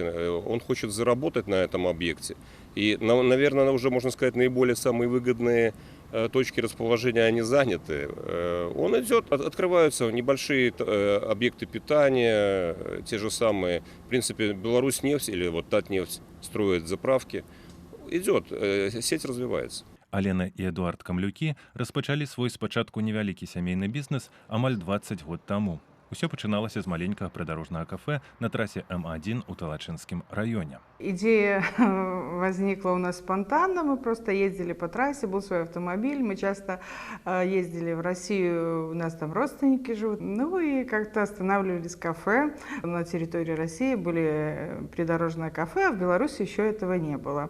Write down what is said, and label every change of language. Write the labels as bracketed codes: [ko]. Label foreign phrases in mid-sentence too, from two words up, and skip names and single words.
[ru] Он хочет заработать на этом объекте. И, наверное, уже, можно сказать, наиболее самые выгодные точки расположения, они заняты. Он идет, открываются небольшие объекты питания, те же самые. В принципе, Беларусьнефть или вот Татнефть строит заправки. Идет, сеть развивается. [be] Алена і Эдуард Камлюкі распачалі свой спачатку невялікі сямейны бізнес амаль 20 год таму. Усё пачыналася з маленькага прыдарожнага кафе на трасе М1 у Талачынскім раёне. [ru] Идея возникла у нас спонтанно, мы просто ездили по трассе, был свой автомобиль, мы часто ездили в Россию, у нас там родственники живут, и как-то останавливались в кафе. На территории России были придорожное кафе, а в Беларуси еще этого не было.